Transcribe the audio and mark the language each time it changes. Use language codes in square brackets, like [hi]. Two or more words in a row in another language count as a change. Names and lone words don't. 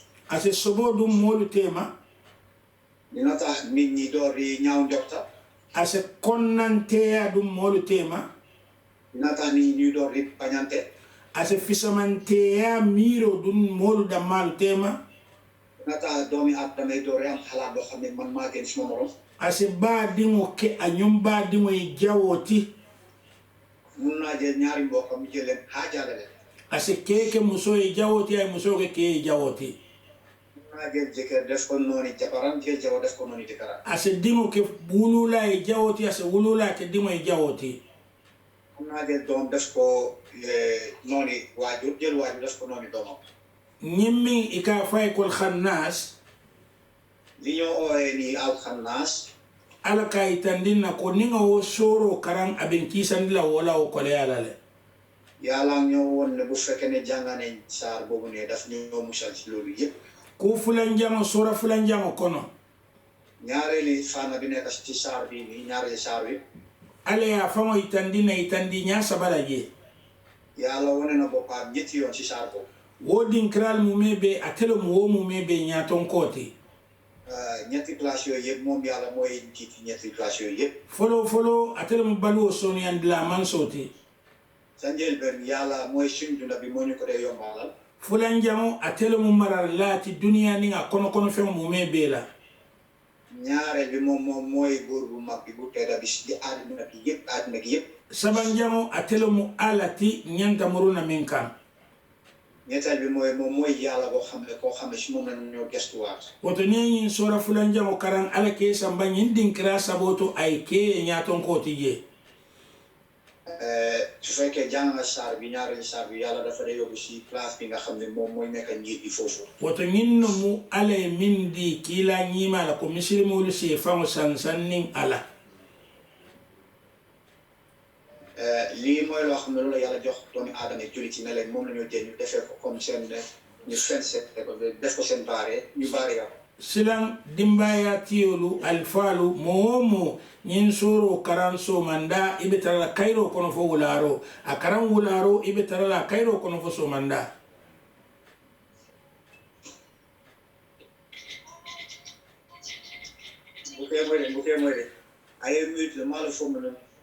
[man] ase sobo dum molu tema [wo] dina tax nit ñi door di ñaaw njorta [man] ase konnanteya dum molu tema [wo] dina tax nit ñi door di bañante [man] ase fisamanteya miro dun molu dammalu tema [wo] nata doomi adama yi doore am xalaat boo xam ne man maa gën suma morom [man] ase baadiŋo ke a ñom baadiŋo ye jawoti [wo] mun naa jël ñaari mbokkam jël leen xaajaale leen [man] ase keke muso ye jawoti ay muso ke ke ye jawoti [wo] mun naa jël jëkkër def ko nooni jabaram jël jabar def ko nooni jëkkëram [man] ase diŋo ke wulula ye jawoti ase wulula ke diŋo ye jawoti [wo] mun naa jël doom def ko nooni waajur jël waajur def ko nooni doomam [man] ñimmiŋ i ka fay kol xannaas [wo] li ñoo ooyee nii alxannaas [man] ala ka yitandin na ko niŋa wo sooro karaŋ aben kiisandi la wo la wo koleya la le [wo] yàlla ñoo woon ne bu fekkee ne jàng nañ saar boobu ne daf ñoo musal ci loolu yëpp [man] ku fulanjaŋo sora fulanjaŋo kono [wo] ñaareeli faana bi nekk ci saar bi nii ñaareeli saar bi [man] ala ye a faŋo yitandi na yitandi ñaa saba la je [wo] yàlla wane na boppam ñetti yoon ci saar boobu [man] wo dinkiral mume be atele mu wo mume be ñaaton kooti [wo] ñetti place yooyu yëpp moom yàlla mooy jiiti ñetti place yooyu yëpp [man] folo atele mu baluwo soniyandi la man sooti [wo] sa njëlbeen yàlla mooy suñ dunda bi moo ñu ko dee yombalal [man] fulanjaŋo atele mu marar laati duniya niŋ a kono feŋo mume be la [wo] ñaareel bi moom mooy góor bu mag bi bu tedda bi di àddina gi yëpp [man] sabanjaŋo atele mu alati ñanta muruna miŋ kaŋ [wo] ñetteel bi moom mooy yàlla koo xam ne si moom la ñoo gestuwaat [man] woto niŋ ñiŋ sora fulanjaŋo karaŋ ala ke samba ñiŋ dinkira sabooto ay ke ñaaton kooti je [wo] su fekkee jàng nga saar bi ñaareelu saar bi yàlla dafa dee yóbbu si place bi nga xam ne moom mooy nekk njiit bi foofu [man] woto ñiŋ no mu ala ye miŋ di kiila ñiima la ko misilimolu si faŋo sansan niŋ ala [wo] lii mooy loo xam ne loolu yàlla jox doomi aadama yi jullit yi ne leen moom la ñu jël ñu defee ko comme seen ñu fensete ko def ko seen baare ñu baare ya [man] silan dimbaya tiyolu alfaalu moo moo ñiŋ sooro karaŋ somanda i be tara la kayiro kono fo wulaaro a karaŋ wulaaro i be tara la kayiro kono fo somanda [wo] bu kee moy de aye mute maa la fo mu ne